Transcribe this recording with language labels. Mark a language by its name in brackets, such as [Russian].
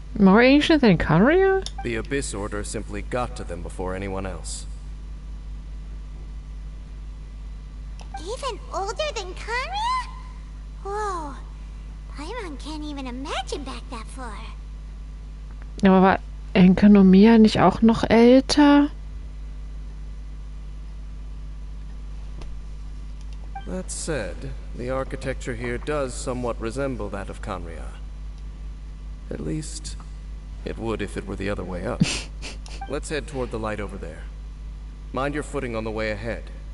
[English] More ancient than Canria? The Abyss Order simply got to them before anyone else. Even older than Kanria? Whoa, Paimon can't even imagine back that far. [German] Aber war Enkanomia nicht auch noch älter? [English] That said, the architecture here does somewhat resemble that of Canria. At least, it would if it were the other way up. Let's head toward the light over there. Mind your footing on the way ahead.